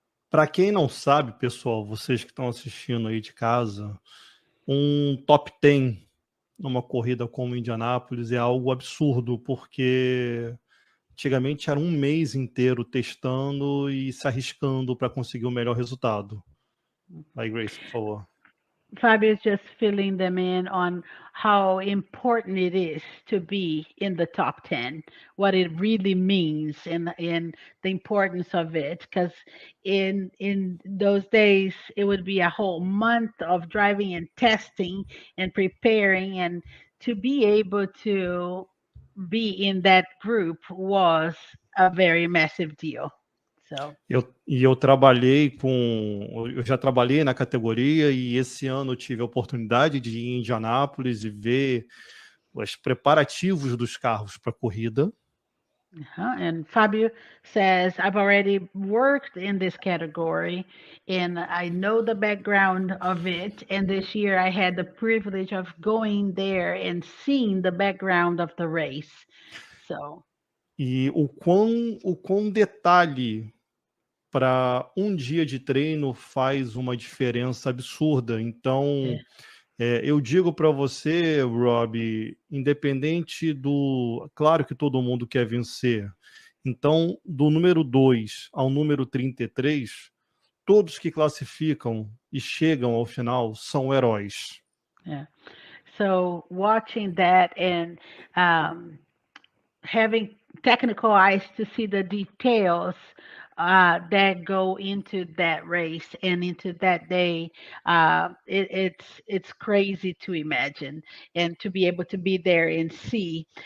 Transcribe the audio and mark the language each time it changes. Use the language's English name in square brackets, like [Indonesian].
[Portuguese] Para quem não sabe, pessoal, vocês que estão assistindo aí de casa, um top 10 numa corrida como Indianápolis é algo absurdo, porque antigamente era um mês inteiro testando e se arriscando para conseguir o melhor resultado. Vai, Grace, por favor. [English] Fabio is just filling them in on how important it is to be in the top 10, what it really means, and the importance of it. Because in those days, it would be a whole month of driving and testing and preparing, and to be able to be in that group was a very massive deal. So. [Portuguese] Eu já trabalhei na categoria e esse ano eu tive a oportunidade de ir em Indianápolis e ver os preparativos dos carros para a corrida. [English] And Fabio says, I've already worked in this category and I know the background of it. And this year I had the privilege of going there and seeing the background of the race. So. [Portuguese] E o quão detalhe para um dia de treino faz uma diferença absurda. Então, eu digo para você, Robbie, independente do... Claro que todo mundo quer vencer. Então, do número 2 ao número 33, todos que classificam e chegam ao final são heróis. [English] Yeah. So, watching that and having technical eyes to see the details that go into that race and into that day, it's crazy to imagine and to be able to be there and see.